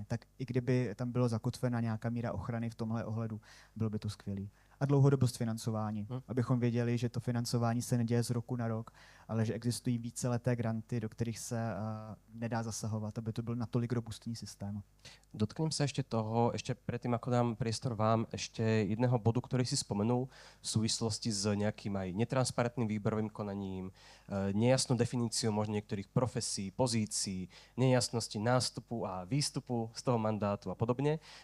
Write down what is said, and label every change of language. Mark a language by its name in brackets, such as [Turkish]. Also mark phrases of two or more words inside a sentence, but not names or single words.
[Czech] Tak i kdyby tam bylo zakotvena nějaká míra ochrany v tomhle ohledu, bylo by to skvělý. A dlouhodobost financování, abychom věděli, že to financování se neděje z roku na rok, ale že existují víceleté granty, do kterých se nedá zasahovat, aby to byl natolik robustní systém. [Slovak] Dotknem sa ešte toho, ešte predtým, ako dám priestor vám, ešte jedného bodu, ktorý si spomenul v súvislosti s nejakým aj netransparentným výberovým konaním, nejasnou definíciou možno niektorých profesí, pozícií, nejasnosti nástupu a výstupu z toho mandátu a podobne.